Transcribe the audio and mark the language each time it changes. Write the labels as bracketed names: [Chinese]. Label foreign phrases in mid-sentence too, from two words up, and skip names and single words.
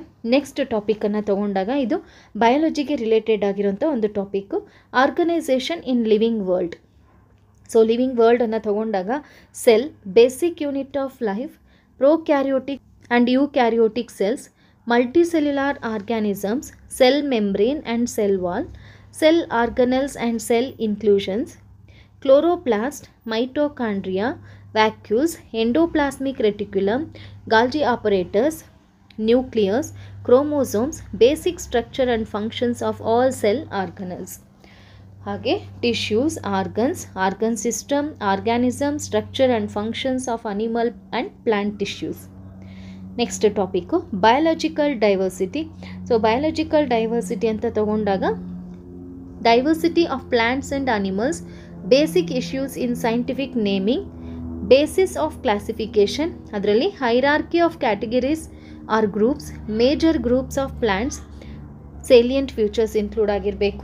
[Kannada] ನೆಕ್ಸ್ಟ್ ಟಾಪಿಕನ್ನು ತಗೊಂಡಾಗ ಇದು ಬಯಾಲಜಿಗೆ ರಿಲೇಟೆಡ್ ಆಗಿರೋಂಥ ಒಂದು ಟಾಪಿಕ್ಕು, [English] Organisation in Living World. So living ವರ್ಲ್ಡನ್ನು ತಗೊಂಡಾಗ cell, basic unit of life, prokaryotic and eukaryotic cells, multicellular organisms, cell membrane and cell wall, cell organelles and cell inclusions, chloroplast, mitochondria, vacuoles, endoplasmic reticulum, Golgi apparatus, nucleus, chromosomes, basic structure and functions of all cell organelles. ಹಾಗೆ tissues, organs, organ system, organism, structure and functions of animal and plant tissues. next topic biological diversity. So biological diversity [Kannada] ಅಂತ ತಗೊಂಡಾಗ [English] diversity of plants and animals, basic issues in scientific naming, basis of classification, ಅದರಲ್ಲಿ hierarchy of categories or groups, major groups of plants, salient features include ಆಗಿರಬೇಕು.